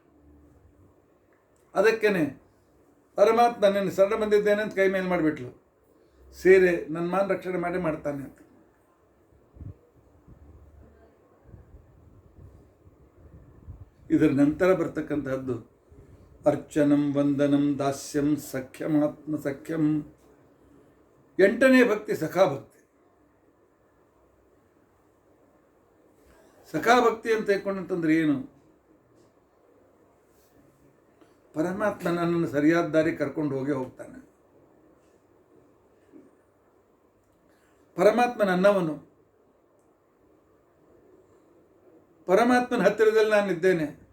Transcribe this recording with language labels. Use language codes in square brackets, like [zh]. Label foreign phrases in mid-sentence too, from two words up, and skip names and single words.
[kn] ಅದಕ್ಕೇನೆ ಪರಮಾತ್ಮ ನಿನ್ನ ಶರಣ ಬಂದಿದ್ದೇನೆ ಅಂತ ಕೈ ಮೇಲೆ ಮಾಡಿಬಿಟ್ಲು, ಸೀರೆ ನನ್ನ ಮಾನ ರಕ್ಷಣೆ ಮಾಡ್ತಾನೆ ಅಂತ. ಇದರ ನಂತರ ಬರ್ತಕ್ಕಂಥದ್ದು [sa] ಅರ್ಚನಂ ವಂದನಂ ದಾಸ್ಯಂ ಸಖ್ಯಂ ಆತ್ಮ ಸಖ್ಯಂ. [kn] 8ನೇ ಭಕ್ತಿ ಸಖಾಭಕ್ತಿ. ಸಖಾಭಕ್ತಿ ಅಂತ ಹೇಳ್ಕೊಂಡಂತಂದ್ರೆ ಏನು? ಪರಮಾತ್ಮ ನನ್ನನ್ನು ಸರಿಯಾದ ದಾರಿ ಕರ್ಕೊಂಡು ಹೋಗ್ತಾನೆ. ಪರಮಾತ್ಮ ನನ್ನವನು, ಪರಮಾತ್ಮನ ಹತ್ತಿರದಲ್ಲಿ ನಾನಿದ್ದೇನೆ.